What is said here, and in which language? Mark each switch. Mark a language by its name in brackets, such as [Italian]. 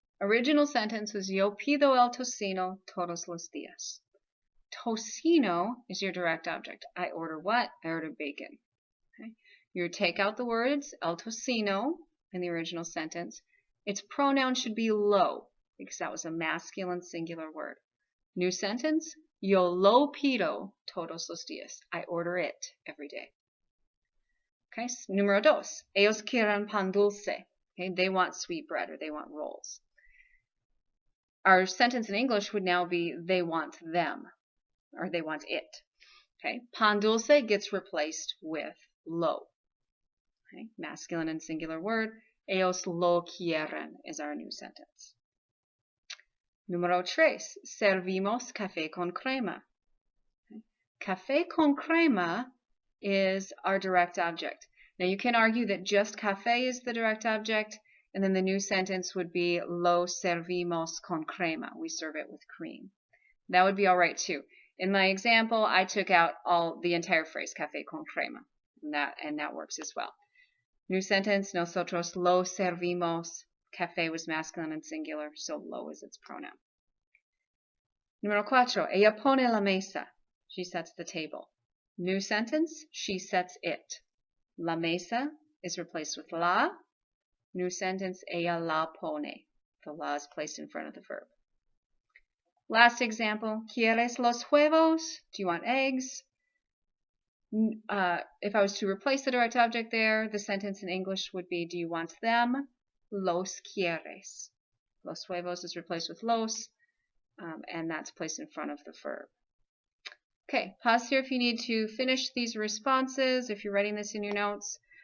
[English] Original sentence was [Spanish] yo pido el tocino todos los días. [English] Tocino is your direct object. I order what? I order bacon. Okay. You take out the words [Spanish] el tocino [English] in the original sentence. Its pronoun should be lo, because that was a masculine singular word. New sentence, [Spanish] yo lo pido todos los días. [English] I order it every day. Okay, [Spanish] numero dos, ellos quieren pan dulce. [English] Okay, they want sweet bread or they want rolls. Our sentence in English would now be they want them or they want it. Okay, pan dulce gets replaced with lo. Okay, masculine and singular word. [Spanish] Ellos lo quieren [English] is our new sentence. [Spanish] Número 3. Servimos café con crema. [English] Okay. [Spanish] Café con crema [English] is our direct object. Now you can argue that just café is the direct object, and then the new sentence would be [Spanish] lo servimos con crema. [English] We serve it with cream. That would be all right too. In my example, I took out the entire phrase [Spanish] café con crema, [English] and that works as well. New sentence, [Spanish] nosotros lo servimos. [English] Café was masculine and singular, so lo is its pronoun. [Spanish] Número 4. Ella pone la mesa. [English] She sets the table. New sentence, she sets it. [Spanish] La mesa [English] is replaced with [Spanish] la. [English] New sentence, [Spanish] ella la pone. [English] The la is placed in front of the verb. Last example, [Spanish] ¿quieres los huevos? [English] Do you want eggs? If I was to replace the direct object there, the sentence in English would be, do you want them? [Spanish] Los quieres. Los huevos [English] is replaced with los, and that's placed in front of the verb. Okay, pause here if you need to finish these responses, if you're writing this in your notes.